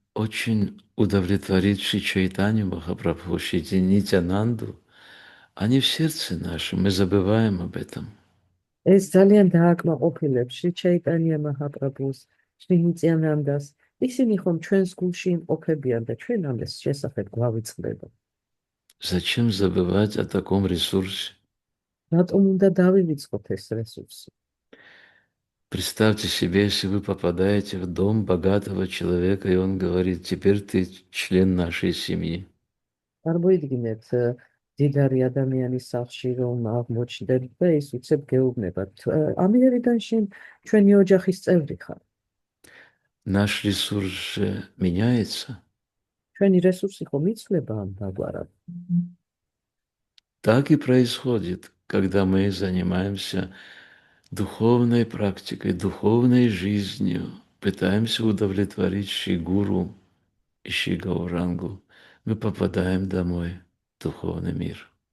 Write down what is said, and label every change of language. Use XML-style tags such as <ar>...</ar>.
<ru>очень удовлетворит Шри Чайтанью Махапрабху, Шри Нитянанду, они в сердце нашем, мы забываем об этом.</ru> <ka>ეს ძალიან დააკმაყოფილებს შრი ჩაიტანია მაჰაპრაბჰუს, შრი ნიტიანანდას. ისინი ხომ ჩვენს გულში იმყოფებიან და ჩვენ ამის შესახებ გვავიწყდება.</ka> <ru>Зачем забывать о таком ресурсе?</ru> <ka>რატომ უნდა დავივიწყოთ ეს რესურსი?</ka> <ru>Представьте себе, если вы попадаете в дом богатого человека, и он говорит: теперь ты член нашей семьи.</ru> <ka>წარმოიდგინეთ, დიდარი ადამიანის სახლში რომ აღმოჩნდეთ და ის უცებ გეუბნებათ, ამიერიდან შენ ჩვენი ოჯახის წევრი ხარ.</ka> <ru>Наш ресурс же меняется.</ru> <ka>ჩვენი რესურსი ხომ იცვლება ამ დაგვარად.</ka> <ru>Так и происходит, когда мы занимаемся духовной практикой, духовной жизнью, пытаемся удовлетворить Шри Гуру и Шри Гаурангу, мы попадаем домой, в духовный мир.</ru>